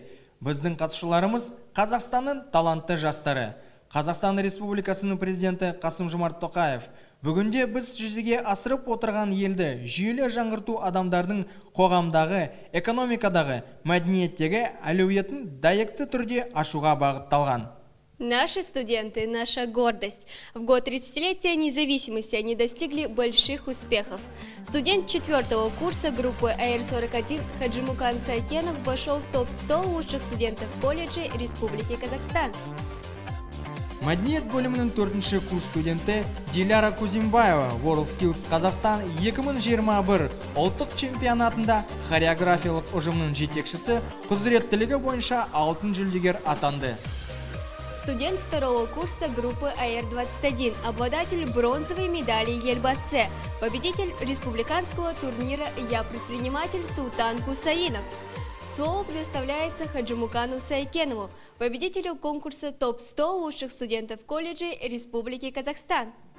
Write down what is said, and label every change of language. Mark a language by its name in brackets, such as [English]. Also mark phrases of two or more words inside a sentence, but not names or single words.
[Kazakh] Біздің қатысушыларымыз Қазақстанның талантты жастары. Қазақстан Республикасының президенті Қасым-Жомарт Тоқаев. Бүгінде біз жүзеге асырып отырған елді жүйелі жаңғырту адамдардың қоғамдағы, экономикадағы, мәдениеттегі әлеуетін дәйекті түрде ашуға бағытталған. [Russian] Наши студенты – наша гордость. В год 30-летия независимости они достигли больших успехов. Студент 4-го курса группы АР-41 Хаджимукан Сайкенов вошел в топ-100 лучших студентов колледжа Республики Казахстан. [Kazakh] Мәдениет бөлімінің 4-ші курс студенті Диляра Кузимбаева WorldSkills Қазақстан 2021 ұлттық чемпионатында хореографиялық ұжымның жетекшісі құзыреттілігі бойынша алтын жүлдегер атанды. [Russian] Студент 2-го курса группы АР-21, обладатель бронзовой медали Елбасы, победитель республиканского турнира «Я предприниматель» Султан Кусаинов. Слово предоставляется Хаджимукану Сайкенову, победителю конкурса ТОП-100 лучших студентов колледжа Республики Казахстан.